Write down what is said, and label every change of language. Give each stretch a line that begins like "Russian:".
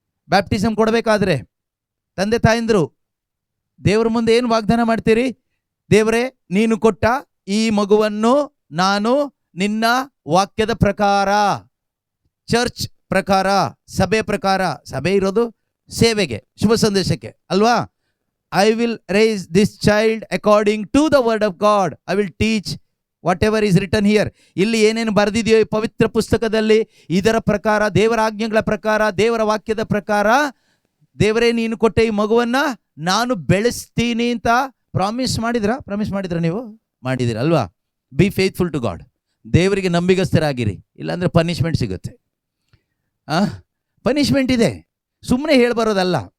Kannada: Baptism ಕೊಡಬೇಕಾದ್ರೆ ತಂದೆ ತಾಯಂದರು ದೇವರ ಮುಂದೆ ಏನು ವಾಗ್ದಾನ ಮಾಡ್ತೀರಿ? ದೇವರೇ, ನೀನು ಕೊಟ್ಟ ಈ ಮಗುವನ್ನು ನಾನು ನಿನ್ನ ವಾಕ್ಯದ ಪ್ರಕಾರ, ಚರ್ಚ್ ಪ್ರಕಾರ, ಸಭೆ ಪ್ರಕಾರ, ಸಭೆ ಇರೋದು ಸೇವೆಗೆ, ಶುಭ ಸಂದೇಶಕ್ಕೆ ಅಲ್ವಾ?
English: I will raise this child according to the word of God. I will teach whatever is written here.
Kannada: ಇಲ್ಲಿ ಏನೇನು ಬರೆದಿದೆಯೋ ಈ ಪವಿತ್ರ ಪುಸ್ತಕದಲ್ಲಿ, ಇದರ ಪ್ರಕಾರ, ದೇವರ ಆಜ್ಞೆಗಳ ಪ್ರಕಾರ, ದೇವರ ವಾಕ್ಯದ ಪ್ರಕಾರ, ದೇವರೇ ನೀನು ಕೊಟ್ಟ ಈ ಮಗುವನ್ನು ನಾನು ಬೆಳೆಸ್ತೀನಿ ಅಂತ ಪ್ರಾಮಿಸ್ ಮಾಡಿದ್ರ ನೀವು? ಮಾಡಿದಿರ ಅಲ್ವಾ?
English: Be faithful to God.
Kannada: ದೇವರಿಗೆ ನಂಬಿಗಸ್ಥರಾಗಿರಿ, ಇಲ್ಲಾಂದರೆ ಪನಿಷ್ಮೆಂಟ್ ಸಿಗುತ್ತೆ. ಪನಿಷ್ಮೆಂಟ್ ಇದೆ, ಸುಮ್ಮನೆ ಹೇಳ್ಬರೋದಲ್ಲ.